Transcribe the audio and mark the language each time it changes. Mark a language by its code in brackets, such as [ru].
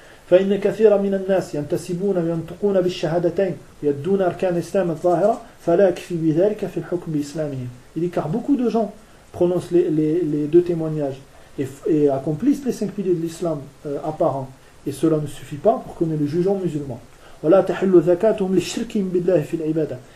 [ar] فإن كثيرا من الناس ينتسبون وينطقون بالشهادتين ويدون أركان الإسلام الظاهرة فلا يكفي بذلك في الحكم بإسلامهم. [fr] Il dit car beaucoup de gens prononcent les deux témoignages et accomplissent les cinq piliers de l'islam apparents et cela ne suffit pas pour que nous les jugeons musulmans. [ar] ولا تحل زكاتهم لشركهم بالله في العبادة.